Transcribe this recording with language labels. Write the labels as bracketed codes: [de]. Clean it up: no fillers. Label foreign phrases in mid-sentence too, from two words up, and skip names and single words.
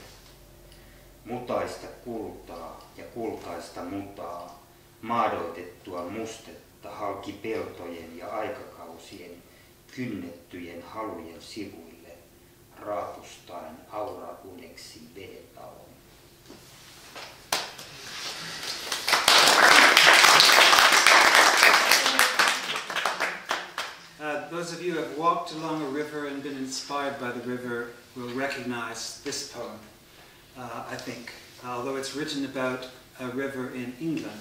[fi] Mutaista kultaa ja kultaista mutaa, maadoitettua mustetta halki peltojen ja aikakausien kynnettyjen halujen sivuille, raapustaen aura uneksi vedenalon. [en] Those of you who have walked along a river and been inspired by the river will recognize this poem, I think, although it's written about a river in England.